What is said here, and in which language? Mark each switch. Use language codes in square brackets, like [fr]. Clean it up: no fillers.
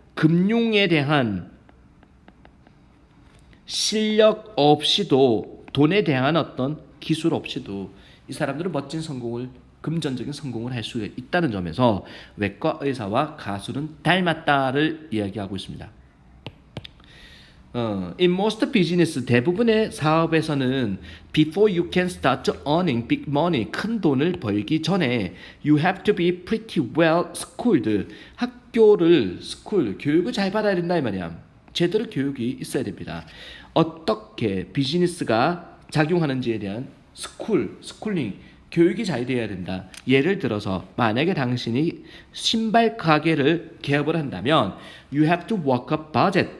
[ko] 금융에 대한 실력 없이도 돈에 대한 어떤 기술 없이도 이 사람들은 멋진 성공을 금전적인 성공을 할 수 있다는 점에서 외과 의사와 가수는 닮았다를 이야기하고 있습니다. [en] In most business [ko] 대부분의 사업에서는 [en] before you can start earning big money [ko] 큰 돈을 벌기 전에 [en] you have to be pretty well schooled [ko] 학교를 교육을 잘 받아야 된다 이 말이야. 제대로 교육이 있어야 됩니다. 어떻게 비즈니스가 작용하는지에 대한 스쿨링 교육이 잘 돼야 된다. 예를 들어서 만약에 당신이 신발 가게를 개업을 한다면 [en] you have to work a budget.